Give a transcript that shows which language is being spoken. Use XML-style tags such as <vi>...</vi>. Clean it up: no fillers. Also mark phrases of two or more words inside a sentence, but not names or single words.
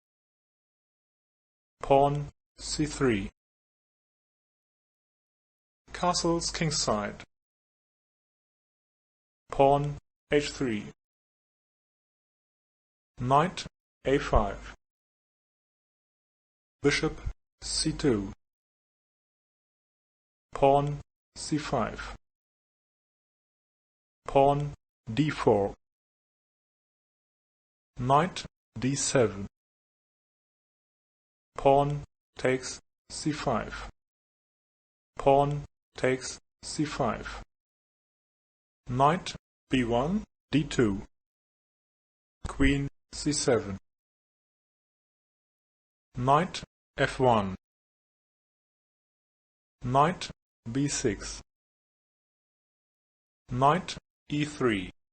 <en>pawn c3, castles kingside, pawn h3, knight a5, bishop c2, pawn c5, pawn d4, knight d7, pawn takes c5, pawn takes c5, knight b1, d2, queen c7, knight f1, knight b6, knight e3,</en>